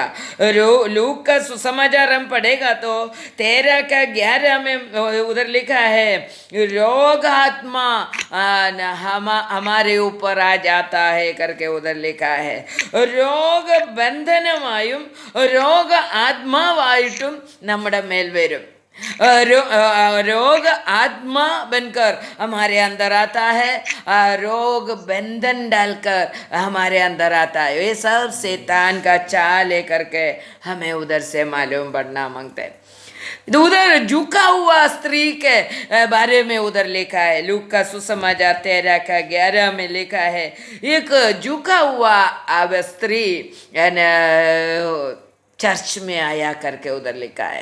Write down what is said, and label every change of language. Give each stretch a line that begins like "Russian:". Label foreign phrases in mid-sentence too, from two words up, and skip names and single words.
Hindi: लूक का सुसमाचार हम पढ़ेगा तो 13 का 11 में उधर लिखा है, रोग आत्मा हमारे ऊपर आ जाता है करके उधर लिखा है।
Malayalam: രോഗ ബന്ധനമായും രോഗ आत्मावाയിട്ടും നമ്മുടെ മേൽ വരും।
Hindi: रोग आत्मा बनकर हमारे अंदर आता है, रोग बंधन डालकर हमारे अंदर आता है। ये सब शैतान का चाल लेकर के हमें उधर से मालूम पड़ना मांगते हैं। उधर झुका हुआ स्त्री के बारे में उधर लिखा है, लूक का सुसमाचार 13 का 11 में लिखा है, एक झुका हुआ स्त्री चर्च में आया करके उधर लिखा है।